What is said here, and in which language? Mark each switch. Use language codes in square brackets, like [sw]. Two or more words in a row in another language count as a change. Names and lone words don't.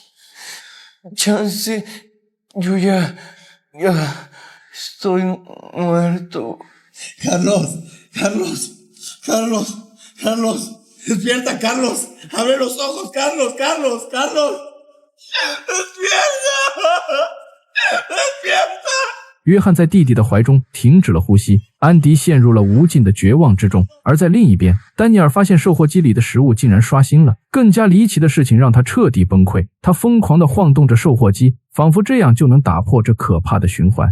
[es] Chance, yo ya estoy muerto. Carlos. Despierta, Carlos. Abre los ojos, Carlos. Despierta. Despierta. [zh] 约翰在弟弟的怀中停止了呼吸，安迪陷入了无尽的绝望之中。而在另一边，丹尼尔发现售货机里的食物竟然刷新了。更加离奇的事情让他彻底崩溃，他疯狂地晃动着售货机，仿佛这样就能打破这可怕的循环。